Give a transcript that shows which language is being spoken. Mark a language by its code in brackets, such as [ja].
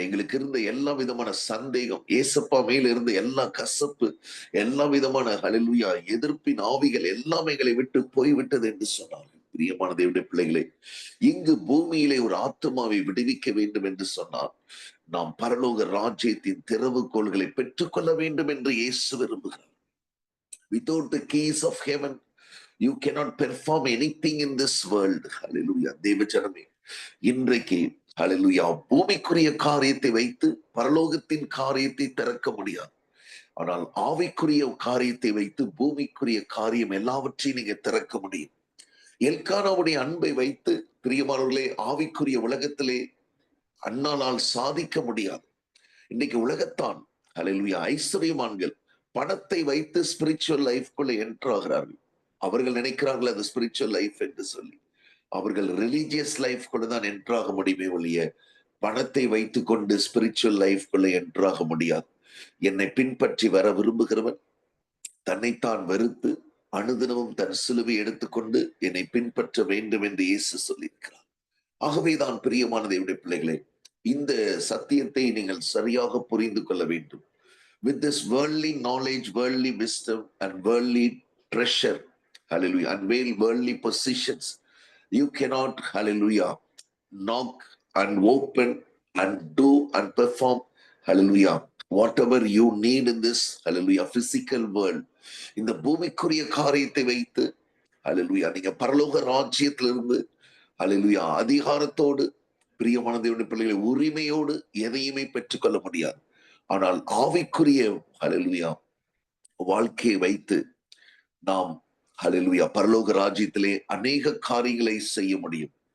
[ta] எங்களுக்கு இருந்த எல்லா விதமான சந்தேகம், ஏசப்பா மேல இருந்த எல்லா கசப்பு, எல்லா விதமான அல்லேலூயா எதிர்ப்பின் ஆவிகள் எல்லாம் எங்களை விட்டு போய்விட்டது என்று சொன்னார்கள். பிரியமான தேவனுடைய பிள்ளைகளே, இங்கு பூமியிலே ஒரு ஆத்துமாவை விடுவிக்க வேண்டும் என்று சொன்னார், நாம் பரலோக ராஜ்யத்தின் திறவுகோல்களை பெற்றுக்கொள்ள வேண்டும் என்று இயேசு விரும்புகிறார். [en] Without the keys of heaven, you cannot perform anything in this world. Hallelujah. [ta] தேவஜனமே, இன்றைக்கு ஹல்லேலூயா பூமிக்குரிய காரியத்தை வைத்து பரலோகத்தின் காரியத்தை திறக்க முடியாது. ஆனால் ஆவிக்குரிய காரியத்தை வைத்து பூமிக்குரிய காரியம் எல்லாவற்றையும் நீங்க திறக்க முடியும். எல்கானாவுடைய அன்பை வைத்து, பிரியமானவர்களே, ஆவிக்குரிய உலகத்திலே அண்ணாலால் சாதிக்க முடியாது. இன்னைக்கு உலகத்தான் ஹல்லேலூயா ஐஸ்வர்யமான்கள் பணத்தை வைத்து ஸ்பிரிச்சுவல் லைஃப்குள்ள என்டர் ஆகிறார்கள். அவர்கள் நினைக்கிறார்கள் அது ஸ்பிரிச்சுவல் லைஃப் என்று சொல்லி. அவர்கள் ரிலீஜியஸ் லைஃப்குள்ள தான் என்டர் ஆக முடியுமே ஒழிய, பணத்தை வைத்துக் கொண்டு ஸ்பிரிச்சுவல் லைஃப்குள்ள என்டர் ஆக முடியாது. என்னை பின்பற்றி வர விரும்புகிறவன் தன்னைத்தான் வெறுத்து அனுதினமும் தன் சிலுவை எடுத்துக்கொண்டு என்னை பின்பற்ற வேண்டும் என்று இயேசு சொல்லியிருக்கிறார். ஆகவேதான் பிரியமான தேவனுடைய பிள்ளைகளே, இந்த சத்தியத்தை நீங்கள் சரியாக புரிந்து கொள்ள வேண்டும். [en] With this worldly knowledge, worldly wisdom and worldly treasure, hallelujah, and worldly positions, you cannot, hallelujah, knock and open and do and perform, hallelujah, whatever you need in this, hallelujah, physical world. [ta] இந்த பூமிக்குரிய காரியத்தை வைத்து, hallelujah, நீங்க பரலோக ராஜ்யத்திலிருந்து, hallelujah, அதிகாரத்தோடு, பிரியமான தேவனுடைய பிள்ளைகளை, உரிமையோடு எதையுமே பெற்றுக்கொள்ள முடியாது. ஆனால் ஆவிக்குரிய ஹல்லேலூயா வாழ்க்கையை வைத்து நாம் ஹல்லேலூயா பரலோக ராஜ்யத்திலே அநேக காரியங்களை செய்ய முடியும்.